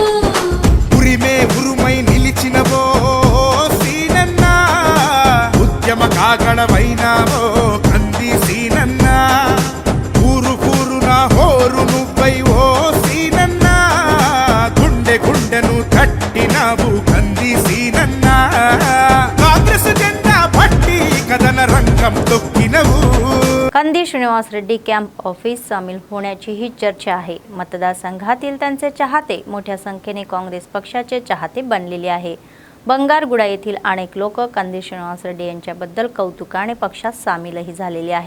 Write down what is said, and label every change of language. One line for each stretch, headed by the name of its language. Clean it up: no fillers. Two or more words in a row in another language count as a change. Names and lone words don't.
Telugu: ఉరిమే ఉరుమై నిలిచినవో సీనన్న ఉద్యమ కాగడవైనావో కంది సీనన్న ఊరు కూరున హోరు నువ్వై ఓ సీనన్న గుండె గుండెను తట్టినావు కంది సీనన్న కాంగ్రెస్ జెండా పట్టి కథన రంగం తొక్కినవు
Marathi: कंदी श्रीनिवास रेड्डी कॅम्प ऑफिस सामील होण्याचीही चर्चा आहे. मतदारसंघातील त्यांचे चाहते मोठ्या संख्येने काँग्रेस पक्षाचे चाहते बनलेले आहे. बंगारगुडा येथील अनेक लोक कंदी श्रीनिवास रेड्डी यांच्याबद्दल कौतुकाने पक्षात सामीलही झालेले आहे.